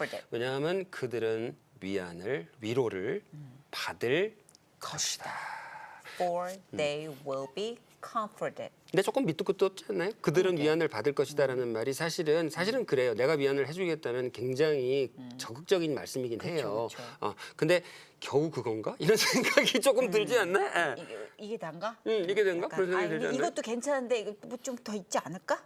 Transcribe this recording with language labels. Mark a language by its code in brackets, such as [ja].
[ko] 왜냐하면 그들은 위로를 받을 것이다. [en] For they will be comforted. [ko] 근데 조금 밑도 끝도 없지 않나요? 그들은 위안을 받을 것이다라는 말이 사실은 그래요. 내가 위안을 해주겠다는 굉장히 적극적인 말씀이긴 해요. 그쵸. 근데 겨우 그건가? 이런 생각이 조금 들지 않나? 이게 단가? 이게 된가? 약간, 그런 생각이 들지 않나요? 이것도 괜찮은데 이거 뭐 좀 더 있지 않을까?